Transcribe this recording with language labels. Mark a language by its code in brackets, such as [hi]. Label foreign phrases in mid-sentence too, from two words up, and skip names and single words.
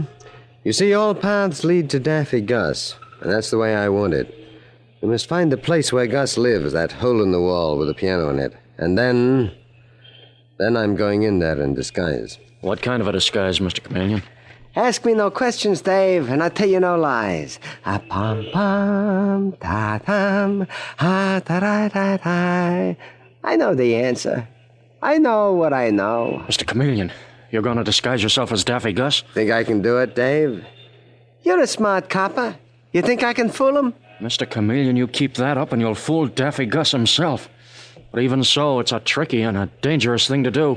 [en] You see, all paths lead to Daffy Gus, and that's the way I want it. We must find the place where Gus lives, that hole in the wall with a piano in it. And then I'm going in there in disguise. What kind of a disguise, Mr. Chameleon? Ask me no questions, Dave, and I'll tell you no lies. A-pom-pom, ta-tam, ha-ta-ra-ta-ta. I know the answer. I know what I know. Mr. Chameleon, you're going to disguise yourself as Daffy Gus? Think I can do it, Dave? You're a smart copper. You think I can fool him? Mr. Chameleon, you keep that up and you'll fool Daffy Gus himself. But even so, it's a tricky and a dangerous thing to do.